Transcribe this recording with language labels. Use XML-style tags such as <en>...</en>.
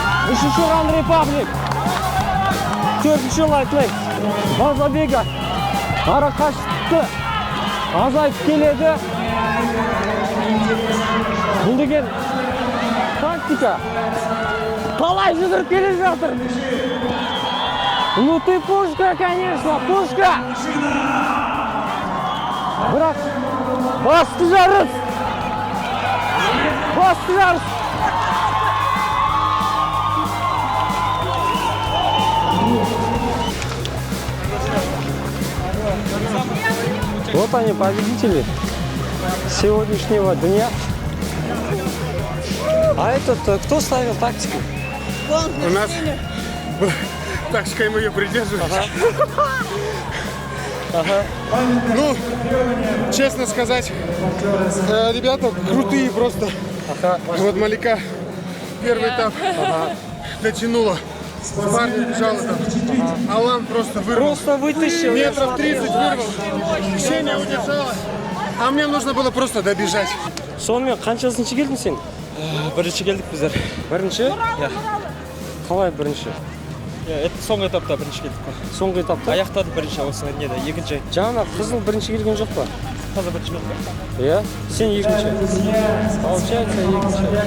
<kk>Үшінші Ран Репаблик. Төртінші Лайтлейк.</kk> <ru>База бега.</ru> <kk>Әрі қашықтықты азайып келеді. Бұл деген тактика. Қалай жүгіріп келе жатыр.</kk> <ru>Ну ты пушка, конечно, пушка.</ru> <kk>Бірақ басты жарыс.</kk> <ru>Вот они, победители сегодняшнего дня. А этот кто ставил тактику? У нас Тактикой мы ее придерживаемся. Ну, честно сказать, ребята крутые просто. Вот Малика первый этап дотянула. Парни бежала там. Алан просто вырвал. Просто вытащил. Метров 30 вырвал. Ксения удержала. А мне нужно было просто добежать.</ru> <kk>Сонымен қаншасыншы келдің сен? Бірінші келдік біздер. Бірінші? Иә. Қалай бірінші? Это соңғы этапта бірінші келдік қой. Соңғы этапта? Аяқтады бірінші осы неде, екінші. Жаңа қызыл бірінші келген жоқ па? Таза бірінші келдік. Иә? Сен екінші. Получается екінші.</kk>